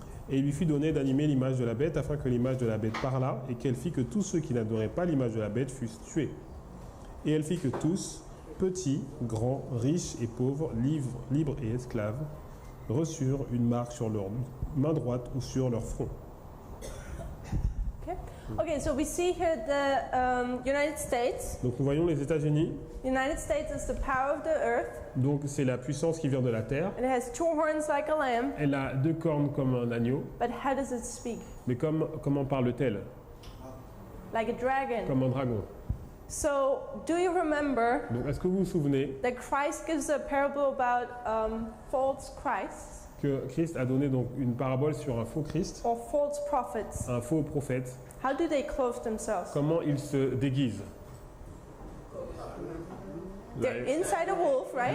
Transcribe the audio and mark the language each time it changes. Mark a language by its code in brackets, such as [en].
[fr] Et il lui fit donner d'animer l'image de la bête afin que l'image de la bête parlât et qu'elle fit que tous ceux qui n'adoraient pas l'image de la bête fussent tués. Et elle fit que tous, petits, grands, riches et pauvres, libres et esclaves, reçurent une marque sur leur main droite ou sur leur front. [en] Okay, so we see here the United States. [fr] Donc nous voyons les États-Unis. [en] United States is the power of the earth. [fr] Donc c'est la puissance qui vient de la terre. [en] It has two horns like a lamb. [fr] Elle a deux cornes comme un agneau. [en] But how does it speak? [fr] Mais comment parle-t-elle? [en] Like a dragon. [fr] Comme un dragon. [en] So, do you remember [fr] Donc est-ce que vous vous souvenez [en] that Christ gives a parable about false Christs [fr] que Christ a donné donc une parabole sur un faux Christ, [en] or false prophets? [fr] un faux prophète? [en] How do they clothe themselves? [fr] Comment il se déguise? [en] They're inside a wolf, right?